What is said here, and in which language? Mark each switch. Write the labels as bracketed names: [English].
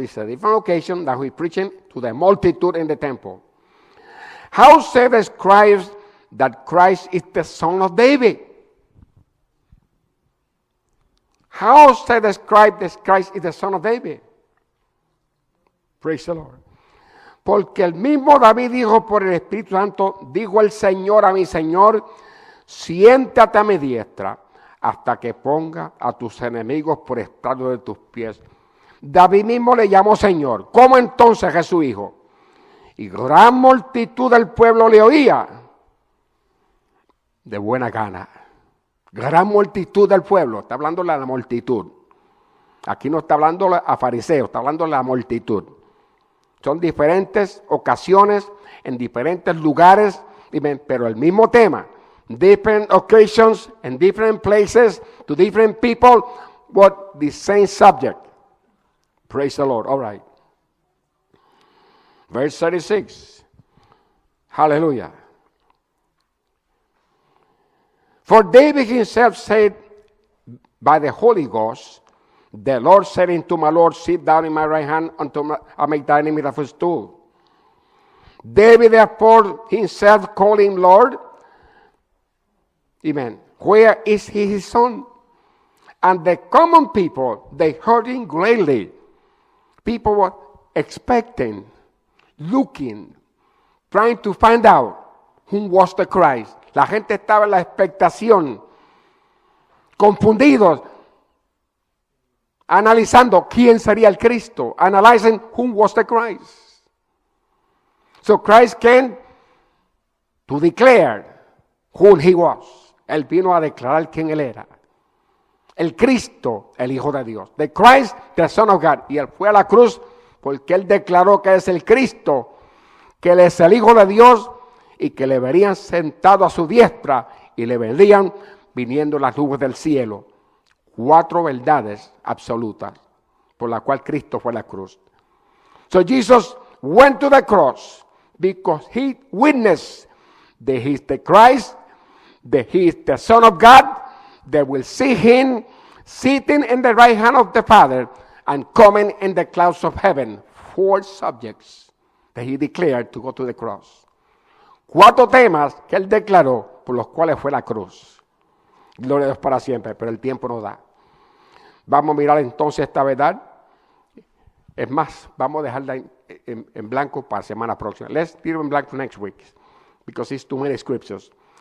[English] It's a different occasion that he preaching to the multitude in the temple. How said the scribes that Christ is the son of David? How said the scribe that Christ is the son of David? Praise the Lord. [Spanish] Porque el mismo David dijo por el Espíritu Santo, dijo el Señor a mi Señor, siéntate a mi diestra hasta que ponga a tus enemigos por estrado de tus pies. David mismo le llamó Señor. ¿Cómo entonces es su hijo? Y gran multitud del pueblo le oía de buena gana. Gran multitud del pueblo. Está hablando de la multitud. Aquí no está hablando a fariseos, está hablando de la multitud. Son diferentes ocasiones, en diferentes lugares, pero el mismo tema. [English] Different occasions and different places to different people, but the same subject. Praise the Lord. All right. Verse 36. Hallelujah. For David himself said by the Holy Ghost, the Lord said unto my Lord, sit down in my right hand until I make thy enemy thy footstool. David therefore himself called him Lord. Amen. Where is he his son? And the common people, they heard him greatly. People were expecting, looking, trying to find out who was the Christ. [Spanish] La gente estaba en la expectación, confundidos, analizando quién sería el Cristo, [English] analyzing who was the Christ. So Christ came to declare who he was. [Spanish] Él vino a declarar quién él era. El Cristo, el Hijo de Dios. [English] The Christ, the Son of God. [Spanish] Y él fue a la cruz porque él declaró que es el Cristo, que él es el Hijo de Dios y que le verían sentado a su diestra y le verían viniendo las nubes del cielo. 4 verdades absolutas por la cual Cristo fue a la cruz. [English] So Jesus went to the cross because he witnessed that he is the Christ, that he is the Son of God, that will see him sitting in the right hand of the Father and coming in the clouds of heaven. 4 subjects that he declared to go to the cross. [Spanish] 4 temas que él declaró por los cuales fue a la cruz. Gloria a Dios para siempre, pero el tiempo no da. Vamos a mirar entonces esta verdad. Es más, vamos a dejarla en blanco para la semana próxima. [English] Let's leave it in blank for next week, because it's too many scriptures.